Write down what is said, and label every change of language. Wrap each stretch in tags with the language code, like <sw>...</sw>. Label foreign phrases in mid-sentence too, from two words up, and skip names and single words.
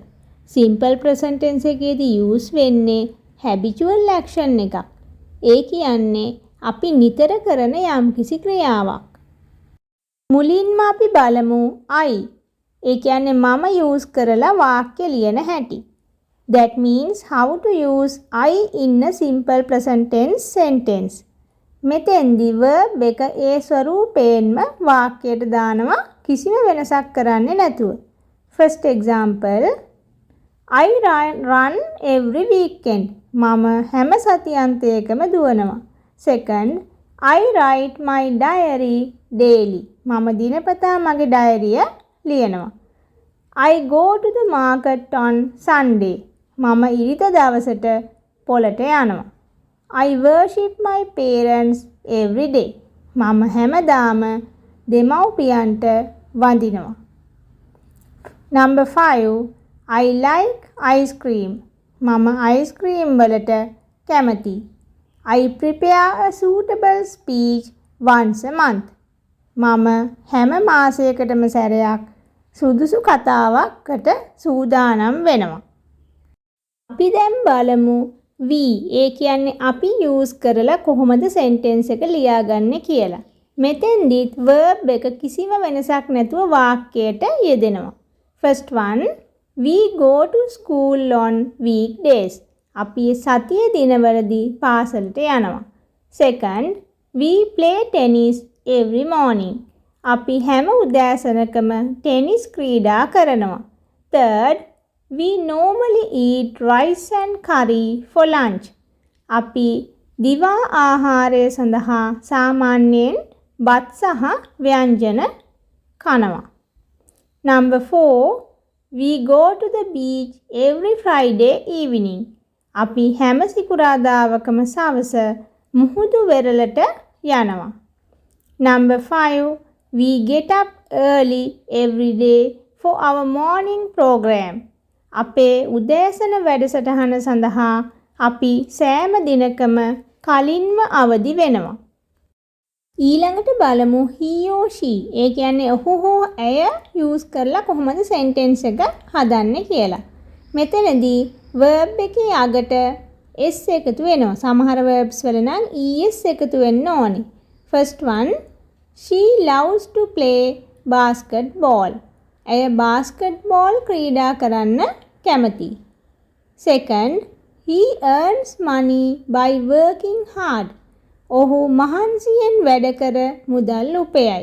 <en>simple present tense එකේදී use වෙන්නේ habitual action එකක්.</en> <si>ඒ කියන්නේ අපි නිතර කරන යම්කිසි ක්‍රියාවක්. මුලින්ම අපි බලමු I. ඒ කියන්නේ මම use කරලා වාක්‍ය ලියන හැටි.</si> <en>That means how to use I in a simple present tense sentence.</en> <si>මෙතෙන්දී verb එක ඒ ස්වරූපයෙන්ම වාක්‍යයට දානවා කිසිම වෙනසක් කරන්නේ නැතුව.</si> <en>First example, I run every weekend.</en> <si>මම හැම සතියන්තයකම දුවනවා.</si> <en>Second, I write my diary daily.</en> <si>මම දිනපතා මගේ ඩයරිය ලියනවා.</si> <en>I go to the market on Sunday.</en> <si>මම ඉරිදා දවසට පොළට යනවා.</si> <en>I worship my parents every day.</en> <si>මම හැමදාම දෙමව්පියන්ට වඳිනවා.</si> <en>Number 5, I like ice cream.</en> <si>මම</si> <en>ice cream</en> <si>වලට කැමතියි.</si> <en>I prepare a suitable speech once a month.</en> <si>මම හැම මාසයකටම සැරයක් සුදුසු කතාවකට සූදානම් වෙනවා. අපි දැන් බලමු we. ඒ කියන්නේ අපි use කරලා කොහොමද sentence එක ලියාගන්නේ කියලා. මෙතෙන්දිත් verb එක කිසිම වෙනසක් නැතුව වාක්‍යයට යෙදෙනවා.</si> <en>First one, we go to school on weekdays.</en> <si>අපි සතිය දිනවලදී පාසලට යනවා.</si> <en>Second, we play tennis every morning.</en> <si>අපි හැම උදෑසනකම ටෙනිස් ක්‍රීඩා කරනවා.</si> <en>Third, we normally eat rice and curry for lunch.</en> <si>අපි දිවා ආහාරය සඳහා සාමාන්‍යයෙන් බත් සහ ව්‍යංජන කනවා.</si> <en>Number 4, we go to the beach every Friday evening.</en> <si>අපි හැම සිකුරාදාවකම සවස මුහුදු වෙරළට යනවා.</si> <en>Number 5, we get up early every day for our morning program.</en> <si>අපේ උදෑසන වැඩසටහන සඳහා අපි සෑම දිනකම කලින්ම අවදි වෙනවා. ඊළඟට බලමු</si> <en>he or she.</en> <si>ඒ කියන්නේ ඔහු හෝ ඇය use කරලා කොහොමද sentence එක හදන්නේ කියලා. මෙතනදී verb එකේ අගට s එකතු වෙනවා. සමහර verbs වල නම් es එකතු වෙන්න ඕනේ.</si> <en>First one, she loves to play basketball.</en> <si>ඇය basketball ක්‍රීඩා කරන්න කැමතියි.</si> <en>Second, he earns money by working hard.</en> <si>ඔහු මහන්සියෙන් වැඩ කර මුදල් උපයයි.</si>